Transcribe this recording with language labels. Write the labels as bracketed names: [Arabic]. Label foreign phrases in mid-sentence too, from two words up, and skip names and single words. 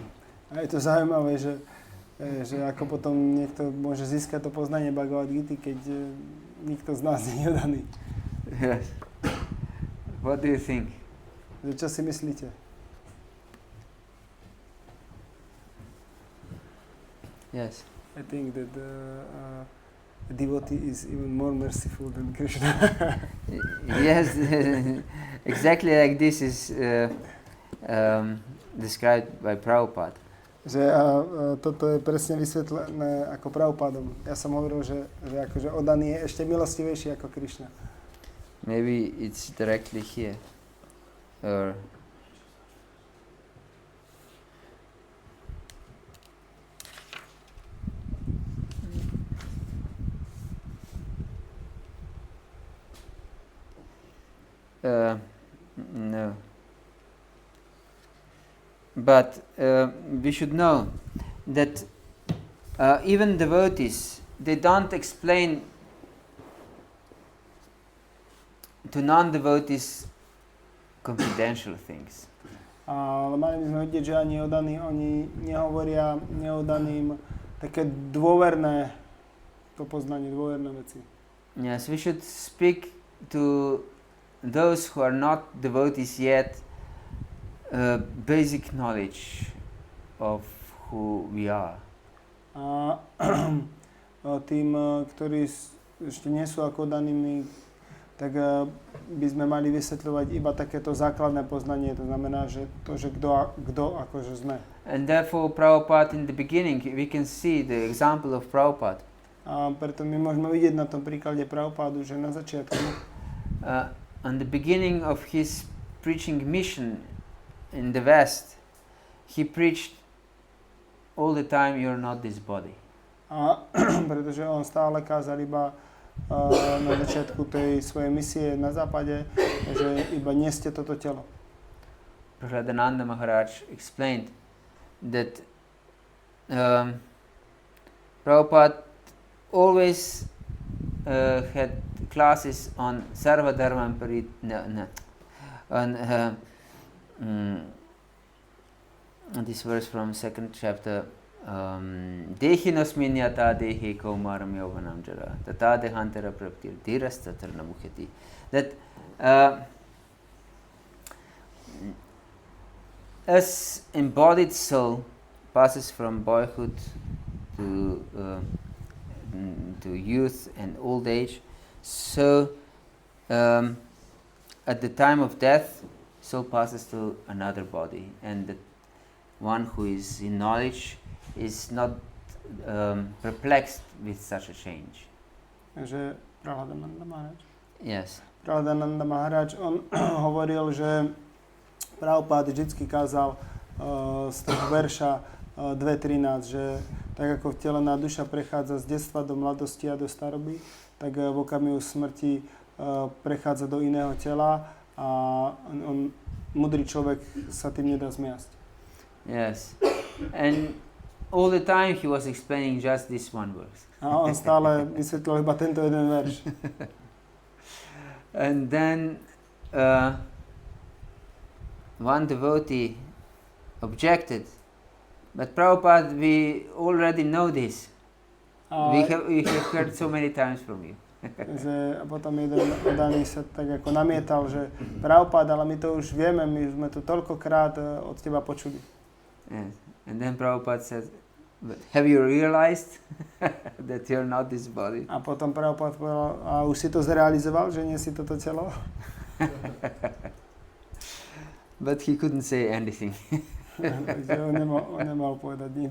[Slovak] A je to zaujímavé, že ako potom niekto môže získať to poznanie Bhagavad-gity, keď nikto z nás nie je daný. [English] Yes. What do you think? [Slovak] Čo si myslíte? [English] Yes. I think that a devotee is even more merciful than Krishna. Yes, exactly like this is described by Prabhupada. [Slovak] Že toto je presne vysvetlené ako Prabhupádom. Ja som hovoril, že akože oddaný je ešte milostivejší ako Krishna. [English] Maybe it's directly here. Or no. But we should know that even devotees, they don't explain to non-devotees confidential things. [Slovak] Ale mali by sme vidieť, že ani oddaní, oni nehovoria neoddaným také dôverné to poznanie, dôverné veci. [English] Yes, we should speak to those who are not devotees yet basic knowledge of who we are. [Slovak] A tým, ktorí ešte nie sú ako oddanými, tak by sme mali vysvetľovať iba takéto základné poznanie, to znamená, že to, že kto akože sme. [English] And therefore Prabhupada in the beginning, we can see the example of Prabhupada. [Slovak] A preto my môžeme vidieť na tom príklade Prabhupádu, že na začiatku [English] on the beginning of his preaching mission in the West, he preached all the time, you're not this body. [Slovak] A pretože on stále kázal iba na začiatku tej svojej misie na západe, že iba nie ste toto telo. [English] Bhagavata-dharma Maharaj explained that Prabhupada always had classes on [Sanskrit] sarva dharma [English] on this verse from second chapter. [Sanskrit] Dehi nosmin yata dehi kaumaram yauvanam jara tata dehantara praptir dhiras tatarna mukhati. [English] That as embodied soul passes from boyhood to youth and old age, so at the time of death, soul passes to another body, and the one who is in knowledge is not perplexed with such a change. [Slovak] Že Bhagavata-dharma Maharaj. [English] Yes. [Slovak] Bhagavata-dharma Maharaj, on hovoril, že Prabhupada vždycky kázal z toho verša 2.13, že tak ako vtelená duša prechádza z detstva do mladosti a do staroby, tak v okamihu smrti prechádza do iného tela a on mudrý človek sa tým nedá zmiasť. [English] Yes. And all the time he was explaining just this one verse. [Slovak] A on stále vysvetlil iba tento jeden verš. [English] And then one devotee objected, but Prabhupada, we already know this. We have heard so many times from you. [Slovak] Že, a potom jeden oddaný sa tak ako namietal, že Prabhupada, ale my to už vieme, my sme to toľkokrát od teba počuli. [English] Yes. And then Prabhupada said, but have you realized that you're not this body? [Slovak] A potom Prabhupada povedal, a už si to zrealizoval, že nie si toto telo? [English] But he couldn't say anything. [Slovak] on nemal povedať nič.